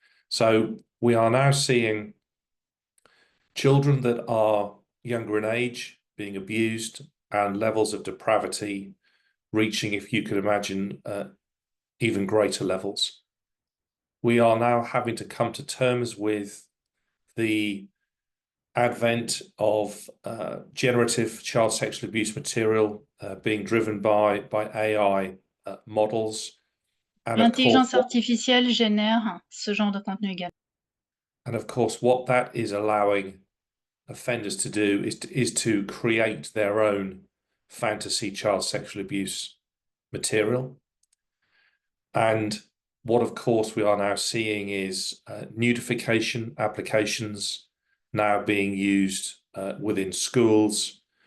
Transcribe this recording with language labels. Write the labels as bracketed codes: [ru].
[en] So we are now seeing children that are younger in age being abused, and levels of depravity reaching, if you could imagine, even greater levels. We are now having to come to terms with the advent of generative child sexual abuse material being driven by AI models. [fr] L'intelligence artificielle génère ce genre de contenu également. [en] And of course, what that is allowing offenders to do is to create their own fantasy child sexual abuse material. And what, of course, we are now seeing is nudification applications now being used within schools.